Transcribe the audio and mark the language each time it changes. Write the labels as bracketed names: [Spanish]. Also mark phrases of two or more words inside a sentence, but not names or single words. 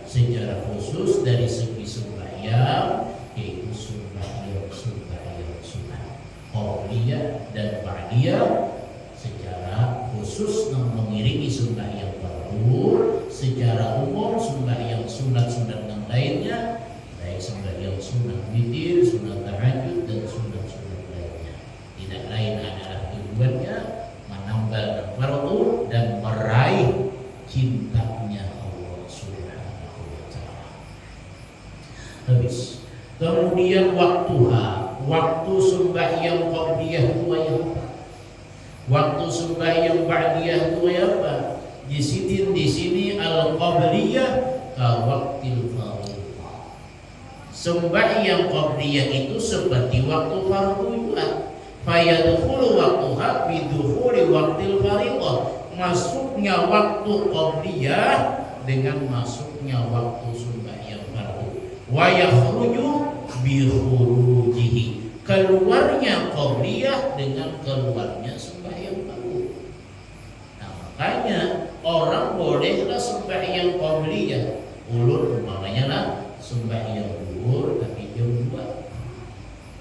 [Indonesian] secara khusus dari segi sembahyang, yaitu sembahyang sunat qabliyah dan ba'diyah secara khusus mengiringi sembahyang fardu, secara umum sembahyang sunat-sunat yang lainnya, baik sembahyang sunat witir, sunat tahajud dan sunat-sunat lainnya. Tidak lain adalah tujuannya menambah fardu dan meraih cintanya Allah [Arabic] Subhanahu wa taala. [Indonesian] Habis. Kemudian waktu sembahyang qabliyah itu apa? Waktu sembahyang ba'diyah itu apa? Di sini [Arabic] al-qabliyah ka waqtil fardhiyah. [Indonesian] Sembahyang qabliyah itu seperti waktu fardu juga. [Arabic] Fayadkhulu waqtuha bidukhuli waqtil fardhiyah. [Indonesian] Masuknya waktu qabliyah dengan masuknya waktu sembahyang fardu. [Arabic] Wa yakhruju bi khurujihi. [Indonesian] Keluarnya qabliyah dengan keluarnya sembahyang fardu. Nah, makanya orang bolehlah sembahyang qabliyah. [Banjar] Ulun umpamanya lah sembahyang zuhur tapi jam 2.